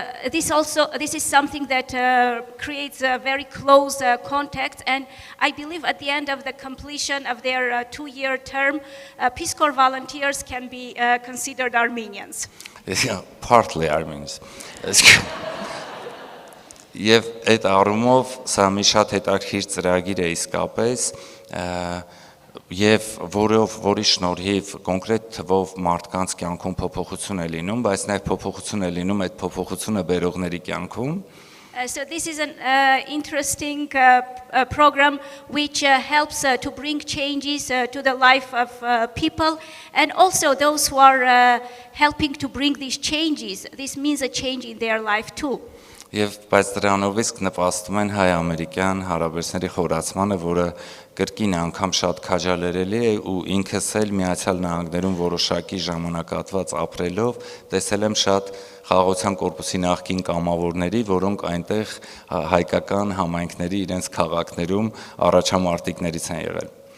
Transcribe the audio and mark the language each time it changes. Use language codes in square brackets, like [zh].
[en] This is something that creates a very close contact, and I believe at the end of the completion of their 2-year term, Peace Corps volunteers can be considered Armenians. Yeah, partly Armenians. [hy] Եվ այդ առումով սա մի շատ հետաքրքիր ծրագիր է իսկապես, եւ որի շնորհիվ կոնկրետ թվով մարդկանց կյանքում փոփոխություն է լինում, բայց նաեւ փոփոխություն է լինում այդ փոփոխությունը բերողների կյանքում. [en] So this is an interesting program which helps to bring changes to the life of people, and also those who are helping to bring these changes. This means a change in their life too. [hy] Եվ բայց դրանով իսկ նպաստում են հայ-ամերիկյան հարաբերությունների խորացմանը, որը կրկին անգամ շատ քաջալերելի է ու ինքս էլ Միացյալ Նահանգներում որոշակի ժամանակահատված ապրելով տեսել եմ շատ խաղաղության կորպուսի նախկին կամավորների, որոնք այնտեղ հայկական համայնքների իրենց քաղաքներում առաջամարտիկներից են եղել.